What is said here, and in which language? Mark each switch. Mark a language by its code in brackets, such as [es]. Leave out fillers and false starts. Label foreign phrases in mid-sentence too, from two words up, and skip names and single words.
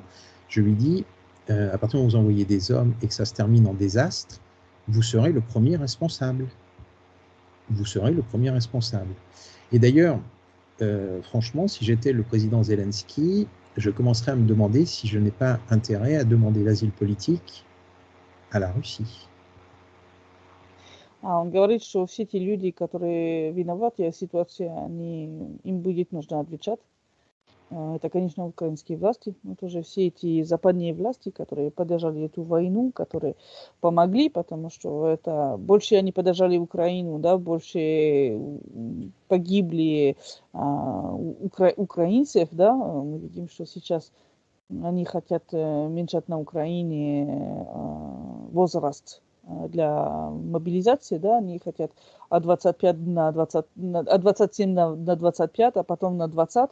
[fr] Je lui dis, à partir du moment où vous envoyez des hommes et que ça se termine en désastre, vous serez le premier responsable. Vous serez le premier responsable. Et d'ailleurs, franchement, si j'étais le président Zelensky, je commencerais à me demander si je n'ai pas intérêt à demander l'asile politique à la Russie. [ru] Он говорит, что все те люди, которые виноваты в ситуации, им будет нужно отвечать. Это, конечно, украинские власти, но тоже все эти западные власти, которые поддержали эту войну, которые помогли, потому что это больше они поддержали Украину, да, больше погибли украинцев, да, мы видим, что сейчас они хотят уменьшать на Украине возраст для мобилизации, да, они хотят от 25 на 20, от 27 на 25, а потом на 20.